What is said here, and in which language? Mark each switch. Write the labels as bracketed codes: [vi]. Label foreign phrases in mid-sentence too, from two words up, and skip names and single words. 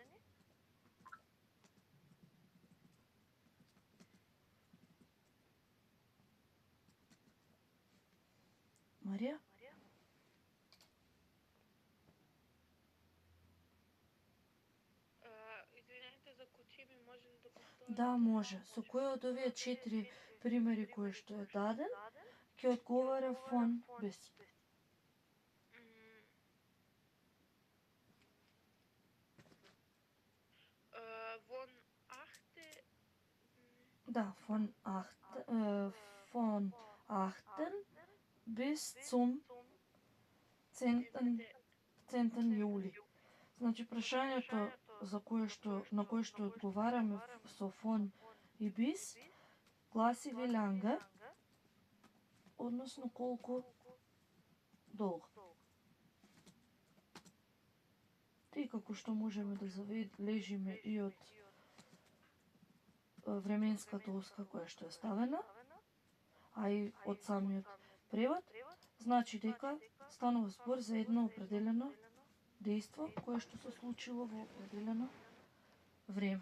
[mk] Марија? Извинете, за кучи ми може ли да повторите? Да, може. Со кој од овие 4 примери кои што е даден, ќе одговара [de] von bis. Von achte. Да, von achten bis zum 10. [mk] јули. Значи, прашањето на кое што одговараме со фон и бис гласи [de] wie lange, [mk] односно колку долго. И како што можеме да забележиме и од временската оска која што е ставена, а и од самиот превод, значи дека станува збор за едно определено дејство кое што се случило во определено време.